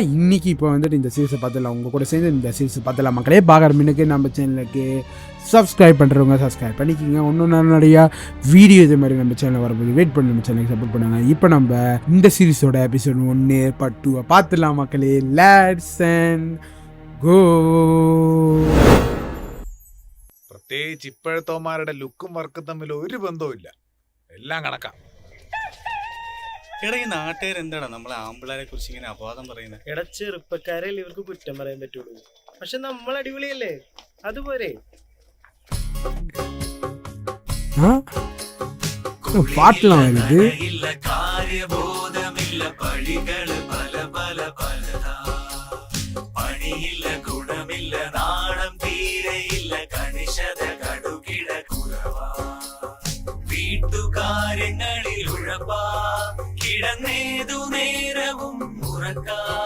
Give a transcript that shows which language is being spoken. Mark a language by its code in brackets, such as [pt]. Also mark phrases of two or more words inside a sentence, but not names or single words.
[ta] இன்னைக்கு இப்போ வந்துட்டு இந்த சீரீஸை பார்த்துலாம், உங்கள் கூட சேர்ந்து இந்த சீரீஸை பார்த்துலாம் மக்களே. பார்க்குற மின்னுக்கு நம்ம சேனலுக்கு சப்ஸ்கிரைப் பண்ணுறவங்க சப்ஸ்கிரைப் பண்ணிக்கிங்க. இன்னும் நிறையா வீடியோ இது மாதிரி நம்ம சேனலில் வரும்போது வெயிட் பண்ணி நம்ம சேனலுக்கு சப்போர்ட் பண்ணுங்க. இப்போ நம்ம இந்த சீரீஸோட எபிசோட் 1 பார்ட் 2 பார்த்துலாம் மக்களே. [en] Let's go. [ml] പ്രത്യേകിച്ച് ഇപ്പോഴത്തോമാരുടെ ലുക്കും വർക്കും തമ്മിൽ ഒരു ബന്ധവുമില്ല, എല്ലാം കണക്കാം. എടാ, ഈ നാട്ടുകാർ എന്താടാ നമ്മളെ ആമ്പിളാരെ കുറിച്ച് ഇങ്ങനെ അപവാദം പറയുന്നത്? എടാ, ചെറുപ്പക്കാരല്ലേ ഇവർക്ക് കുറ്റം പറയാൻ പറ്റുള്ളൂ. പക്ഷെ നമ്മൾ അടിപൊളിയല്ലേ, അതുപോലെ. [ta] பாட்டுலாம் வருது. [ml] പണിയില്ല, ഗുണമില്ല, നാണം തീരെയില്ല, കണിശത കടുകിട കുറവാ, വീട്ടുകാര്യങ്ങളിൽ ഉഴപ്പാ, കിടന്നേതു നേരവും ഉറക്കാ,